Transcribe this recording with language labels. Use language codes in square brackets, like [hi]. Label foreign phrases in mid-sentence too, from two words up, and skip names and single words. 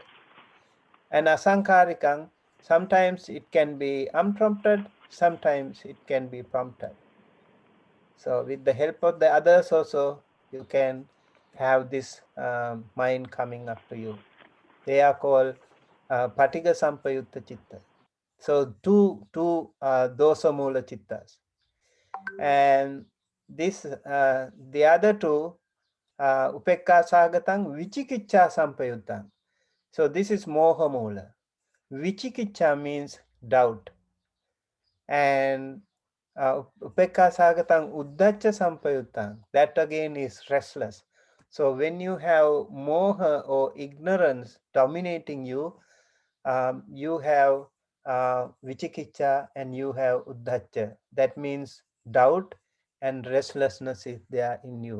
[en] And asankarikang, sometimes it can be unprompted, sometimes it can be prompted. So with the help of the others also, you can have this mind coming up to you. They are called [pi] patiga sampayutta chitta. [en] So two [pi] dosa mula chittas. [en] And this the other two, [pi] upekka sagatang vichikicha sampayuttang. [en] So this is [pi] moha mula. [en] Vichikicha means doubt. [pi] And upekka sagatang uddacha sampayuttang, [en] that again is restless. So when you have moha or ignorance dominating you, you have vichikicha and you have uddacha. That means doubt and restlessness is there in you.